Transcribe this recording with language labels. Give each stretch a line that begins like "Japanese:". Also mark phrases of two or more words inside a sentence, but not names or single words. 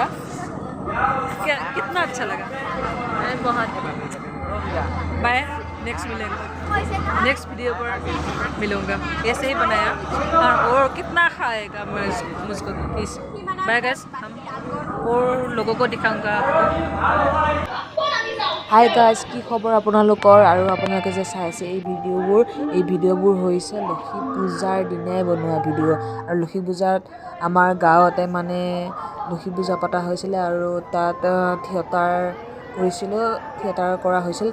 Hindi: क्या कितना अच्छा लगा? बहुत। बाय नेक्स्ट मिलेंगे,
English: next video
Hindi: पर मिलूंगा। ऐसे ही बनाया और कितना खाएगा मुझको प्लीज।
English: bye guys,
Hindi: हम और लोगों को दिखाऊंगा।
English: hi guys,
Assamese: কি খবৰ আপোনালোকৰ? আৰু আপোনালোকে যে চাইছে এই ভিডিঅ'বোৰ হৈছে লক্ষী পূজাৰ দিনাই বনোৱা ভিডিঅ'। আৰু লক্ষী পূজাত আমাৰ গাঁৱতে মানে লক্ষী পূজা পতা হৈছিলে আৰু তাত থিয়েটাৰ কৰা হৈছিল।